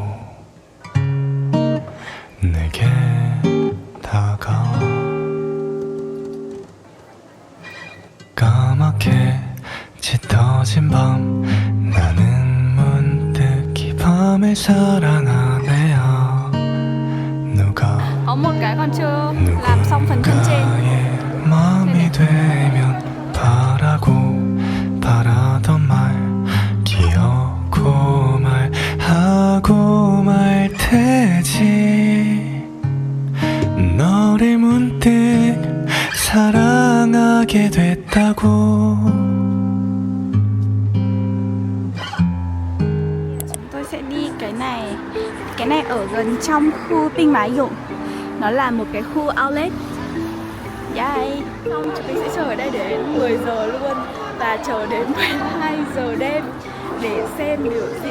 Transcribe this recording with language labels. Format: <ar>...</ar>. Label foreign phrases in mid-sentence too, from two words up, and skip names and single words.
<ko>내게 다가와 까맣게 짙어진 밤 나는 문득 이 밤을 사랑하네요</ko> <vi>có một cái còn chưa làm xong phần chân trên.</vi> <ko>마음이 되면 바라고 바라던 말 기억고 말하고 말 테지 너를 문득 사랑하게 됐다고</ko> <vi>Chúng tôi sẽ đi cái này. Cái này ở gần trong khu Tinh Mã Dụng. Nó là một cái khu outlet. Yay. Xong chúng mình sẽ chờ ở đây đến 10 giờ luôn và chờ đến 12 giờ đêm để xem biểu diễn.</vi>